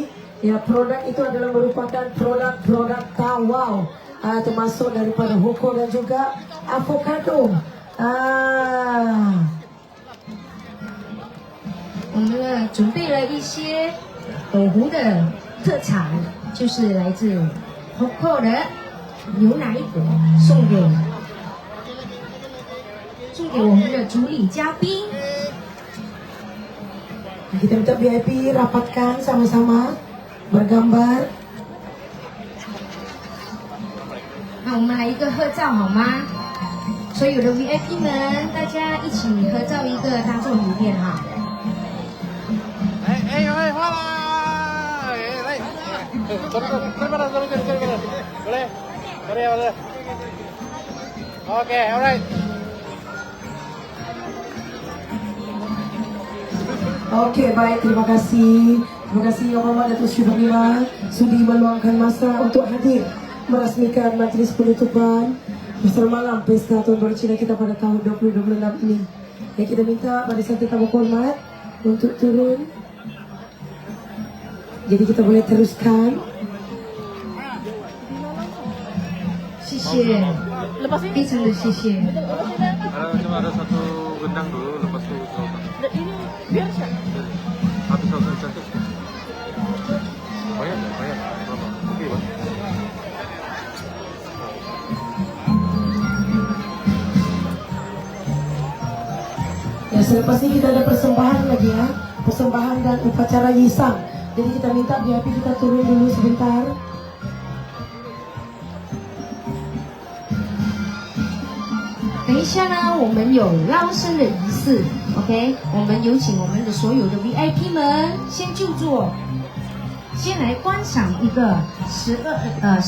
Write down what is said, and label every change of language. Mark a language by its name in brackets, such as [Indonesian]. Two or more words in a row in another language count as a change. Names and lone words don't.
[Malay] Ya, produk itu adalah merupakan produk tawau, termasuk daripada hoko dan juga avocado. [Chinese] 我们呢准备了一些斗湖的特产，就是来自 Hoko 的牛奶果，送给我们的主礼嘉宾。 [Malay] Kita minta VIP rapatkan sama-sama bergambar. [Chinese] 那我们来一个合照好吗？所有的 VIP 们，大家一起合照一个，当做留念哈。花啦！来，boleh. [English] Okay, alright. [Malay] Okey, baik, terima kasih. Terima kasih Yang Amat Datuk Sri Panglima sudi meluangkan masa untuk hadir merasmikan majlis penutupan bersama malam Pesta Tahun Baru Cina kita pada tahun 2026 ini. Ya, kita minta barisan tetamu hormat untuk turun. Jadi kita boleh teruskan. [Chinese] 谢谢， [Malay] Lepas ini. [Chinese] 非常的谢谢。 [Malay] Cuma ada satu gendang dulu, lepas itu selesai. Ini biar siap. Satu selesai cantik. Banyak, banyak. Berapa? Oke, Bang. Ya, selepas ini kita ada persembahan lagi ya. Persembahan dan upacara yisang. Jadi kita minta VIP kita turun dulu sebentar. [Chinese] 等一下呢，我们有捞生的仪式 ，OK？我们有请我们的所有的 VIP 们先就坐，先来观赏一个12